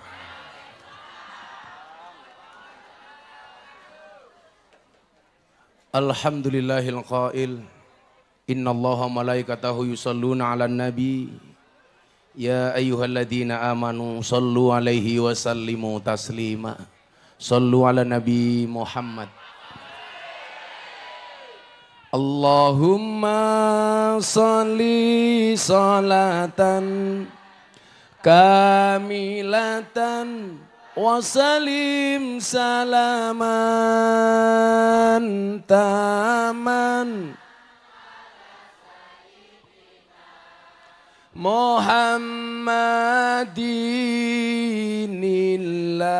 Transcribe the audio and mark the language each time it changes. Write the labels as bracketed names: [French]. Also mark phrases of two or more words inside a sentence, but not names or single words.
[Arabic] الحمد لله القائل إن الله ملائكته يصلون على النبي يا أيها الذين آمنوا صلوا عليه وسلموا تسليما. صلوا على النبي محمد. اللهم صل صلاة كاملة وسلم سلاما تاما محمد